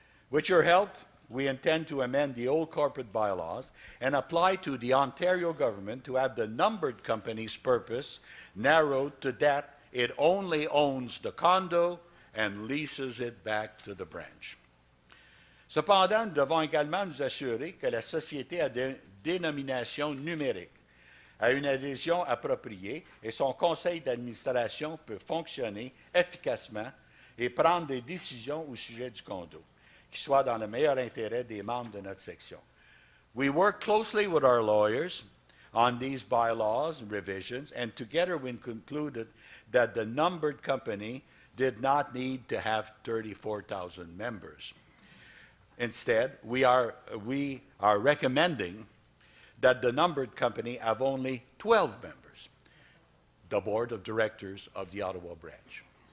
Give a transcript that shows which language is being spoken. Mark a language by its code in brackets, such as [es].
[en] With your help, we intend to amend the old corporate bylaws and apply to the Ontario government to have the numbered company's purpose narrowed to that it only owns the condo and leases it back to the branch. [fr] Cependant, nous devons également nous assurer que la société à dénomination numérique a une adhésion appropriée et son conseil d'administration peut fonctionner efficacement et prendre des décisions au sujet du condo, qui soient dans le meilleur intérêt des membres de notre section. [en] We work closely with our lawyers on these bylaws and revisions, and together we concluded that the numbered company did not need to have 34,000 members. Instead, we are recommending that the numbered company have only 12 members, the board of directors of the Ottawa branch.